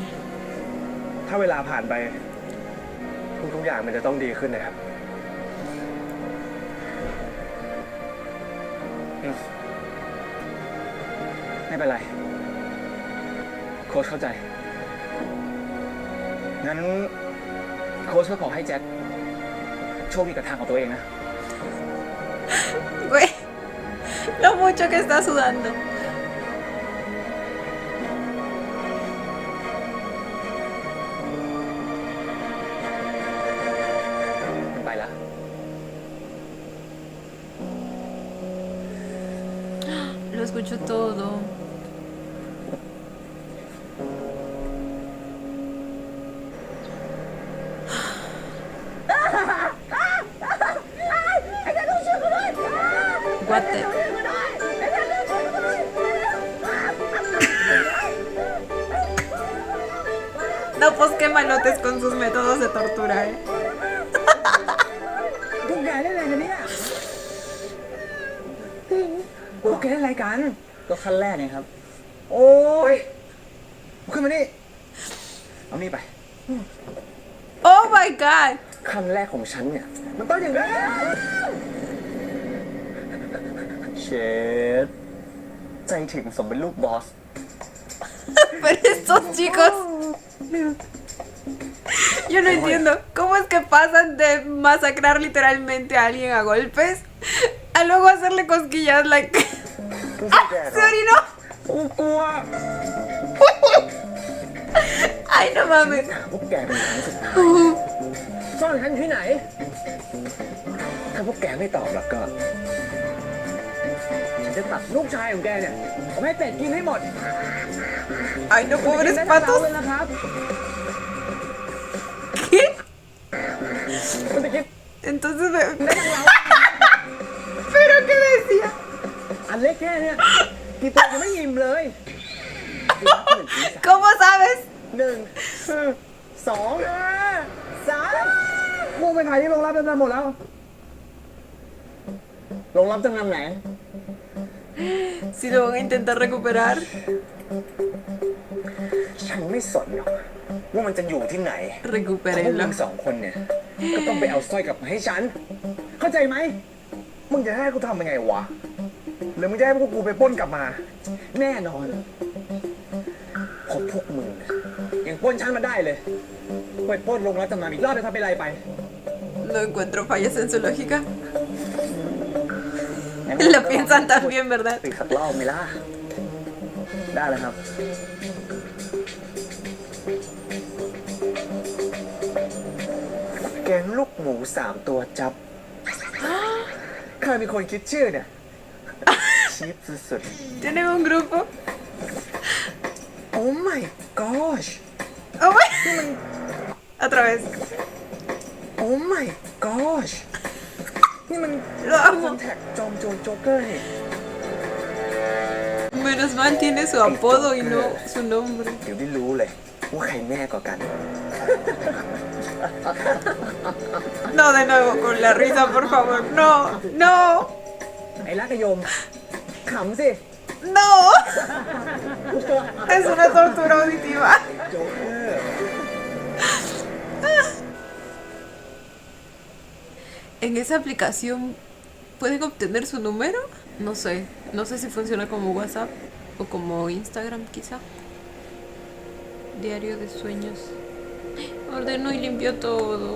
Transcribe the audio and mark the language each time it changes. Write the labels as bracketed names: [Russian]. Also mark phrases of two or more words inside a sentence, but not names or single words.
[Thai] ถ้าเวลาผ่านไป ทุกๆอย่างมันจะต้องดีขึ้นนะครับ ไม่เป็นไร โค้ชเข้าใจ งั้น โค้ชก็ขอให้แจ็คโชคดีกับทางของตัวเองนะ [Spanish] Güey, lo mucho que está sudando. [Thai] ไปละ [Spanish] Lo escucho todo. [English] What the... [Spanish] No, pues qué malotes con sus métodos de tortura, eh. [Thai] พวกแกเล่นอะไรกันเนี่ยพวกแกเล่นอะไรกัน ก็ขั้นแรกเนี่ยครับ โอ้ย ขึ้นมานี่ เอานี่ไป [English] Oh my god. [Thai] ขั้นแรกของฉันเนี่ย มันต้องอย่างนี้เชดใจถึงสมเป็นลูกบอส [Spanish] Pero estos chicos... Yo no entiendo. ¿Cómo es que pasan de masacrar literalmente a alguien a golpes a luego hacerle cosquillas like... ¡Ah! ¡Se orinó! [Thai] กูกลัว [Spanish] Ay, no [Thai] ฉัน [Spanish] mames. [Thai] ถามพวกแกเป็นครั้งสุดท้ายซ่อนฉันอยู่ที่ไหน ถ้าพวกแกไม่ตอบแล้วก็ ฉันจะตัดลูกชายของแกเนี่ยเอาให้เป็ดกินให้หมด [Spanish] Ay, no, pobres [Thai] ได้ [Spanish] patos. [Thai] เลยนะครับ [Spanish] ¿Qué? [Thai] มันจะกิน [Spanish] Entonces, ¿pero qué decía? [Thai] อันเล็กแค่เนี้ยกินตัวยังไม่อิ่มเลย [Spanish] ¿Cómo sabes? [Thai] หนึ่งสองสามพวกไปขายที่โรงรับจำนำหมดแล้วโรงรับจำนำไหน [Spanish] Si lo van a intentar recuperar. [Thai] ฉันไม่สนหรอกว่ามันจะอยู่ที่ไหนพวกมึ [Spanish] Recupérenlo. [Thai] งสองคนเนี่ย ก็ต้องไปเอาสร้อยกลับมาให้ฉัน เข้าใจไหมมึงจะให้กูทำยังไงวะหรือมึงจะให้พวกกูไปปล้นกลับมา แน่นอนเพราะพวกมึงยังปล้นฉันมาได้เลยไปปล้นโรงรับจำนำอีกรอบจะทำเป็นไรไป [Spanish] No encuentro fallas en su lógica. Lo piensan también, ¿verdad? [Thai] อีกสักรอบไหมล่ะได้แล้วครับ แกงลูกหมู3 ตัวจับ ใครเป็นคนคิดชื่อเนี่ย ชีพสุด [Spanish] Tienen un grupo. [English] ๆ Oh my gosh Oh my. [Spanish] Otra vez. [English] Oh my gosh [Thai] นี่มัน [Spanish] Lo [Thai] คอน [Spanish] amo. [Thai] แทคจอมโจรโจ๊กเกอร์นี่ [Spanish] Menos mal tiene su apodo y no su nombre. [Thai] เดี๋ยวได้รู้เลยว่าใครแน่กว่ากัน [Spanish] No, de nuevo, con la risa, por favor. No, no, [Thai] ไอ้รักกะยมขำสิ [Spanish] no. Es una tortura auditiva. [Thai] โจ๊กเกอร์ [Spanish] En esa aplicación pueden obtener su número. No sé si funciona como WhatsApp o como Instagram quizá. Diario de sueños. Ordenó y limpió todo.